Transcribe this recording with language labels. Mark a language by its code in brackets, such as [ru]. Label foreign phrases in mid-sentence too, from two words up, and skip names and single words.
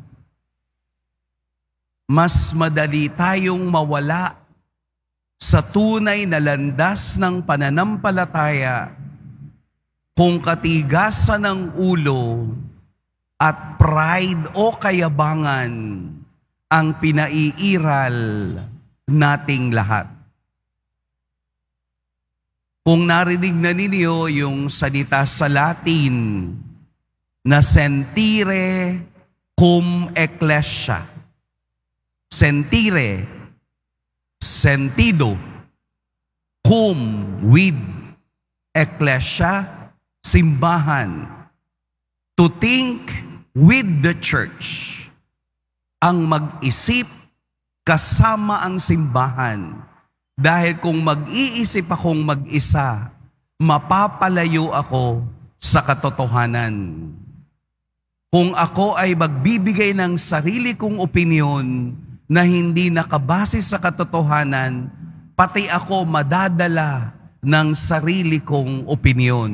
[tl] Mas madali tayong mawala sa tunay na landas ng pananampalataya kung katigasan ng ulo at pride o kayabangan ang pinaiiral nating lahat. Kung narinig na ninyo yung salita sa Latin na [la] sentire cum ecclesia. Sentire, sentido, cum with, ecclesia, [tl] simbahan. [en] To think with the church. [tl] Ang mag-isip kasama ang simbahan. Dahil kung mag-iisip akong mag-isa, mapapalayo ako sa katotohanan. Kung ako ay magbibigay ng sarili kong opinyon na hindi nakabase sa katotohanan, pati ako madadala ng sarili kong opinyon.